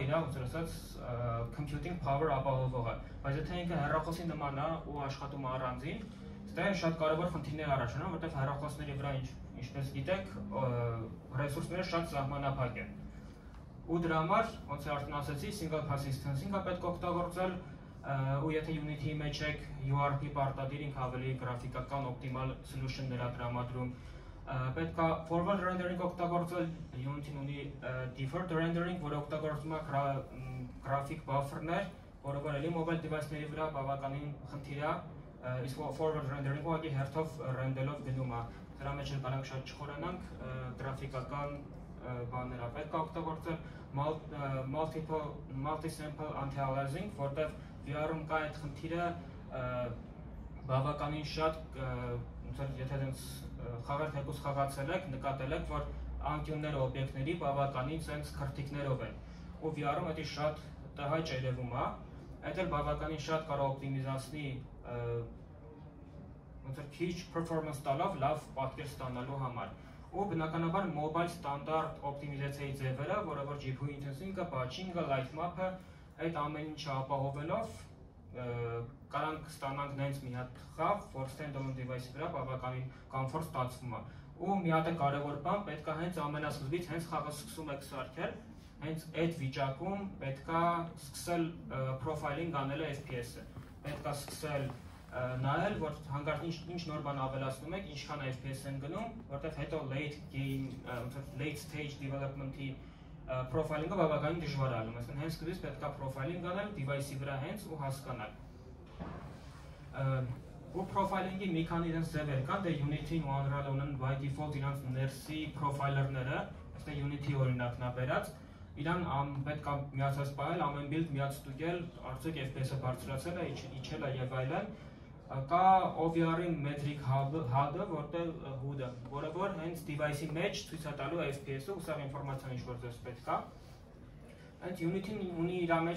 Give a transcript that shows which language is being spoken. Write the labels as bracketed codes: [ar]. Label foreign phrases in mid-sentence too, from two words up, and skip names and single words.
[hy] իր ոնց ասած [en] computing power [hy] ապահովողը, բայց եթե ինքը հեռախոսի նման է ու աշխատում է առանձին, դա շատ կարևոր խնդիրներ առաջանում, որտեղ հեռախոսների վրա ինչպես գիտեք, ռեսուրսները շատ սահմանափակ են։ Ու դրա համար, ոնց արդեն ասացի, [en] single pass instancing- [hy] ը պետք է օգտագործել, ու եթե Unity-ի մեջ եք URP պարտադիր ինքը ավելի գրաֆիկական օպտիմալ solution-ներ է տրամադրում, պետք է forward rendering օգտագործել, Unity-ն ունի [en] deferred rendering, [hy] որը օգտագործում է [en] graphic buffer- [hy] ներ, որը որ էլի [en] mobile device- [hy] ների վրա բավականին խնդիր է, իսկ [en] forward rendering- [hy] ը ուղղակի հերթով ռենդելով գնում է։ Դրա մեջ էլ կարող շատ չխորանանք, գրաֆիկական բաներ է պետք է օգտագործել [en] multi-sample anti-aliasing, [hy] որտեղ VR-ում կա այդ խնդիրը բավականին շատ, եթե դենց խաղեր թեկուզ խաղացել եք, նկատել եք, որ անկյունները օբյեկտների բավականին սենց քրտիկներով են, ու VR-ում դա շատ տհաճ երևում է, այդ էլ բավականին շատ կարող օպտիմիզացնի քիչ performance տալով լավ պատկեր ստանալու համար։ Ու բնականաբար [en] mobile standard [hy] օպտիմիզացիայի ձևերը, որը որ [en] GPU intensive- [hy] ը, batching-ը, [en] light map- [hy] ը, այդ ամեն ինչը ապահովելով կարանք ստանանք նենց մի հատ խաղ, որ [en] standalone device- [hy] ի վրա բավականին comfort ստացվում է։ Ու մի հատ կարևոր բան, պետք է հենց ամենասկզբից հենց խաղը սկսում եք սարքել, հենց այդ վիճակում պետք է սկսել profiling անել FPS-ը։ Պետք է սկսել նայել, որ հանկարծ ինչ նոր բան ավելացնում եք, ինչքան FPS են գնում, որտեղ հետո [en] late stage development- [hy] ի profiling-ը բավականին դժվար է ալում, այսինքն հենց սկզբից պետք է profiling անել device-ի վրա հենց ու հասկանալ։ Ու profiling-ի մի քանի իրենց ձևեր կան, դե Unity-ն ու Unreal ունեն [en] by default [hy] իրենց ներսի profiler-ները, այսինքն Unity օրինակն է բերած, իրան պետք է միացած պահել, ամեն build միած ստուգել, արդյոք FPS-ը բարձրացել է, իջել է եւ այլն։ Կա OVR-ի [en] metric hub- [hy] ը, որը որ հենց device-ի մեջ ցույց է տալու FPS-ը ու սա ինֆորմացիան ինչ որ ձեզ պետք է։ Այդ Unity-ն ունի իր մեջ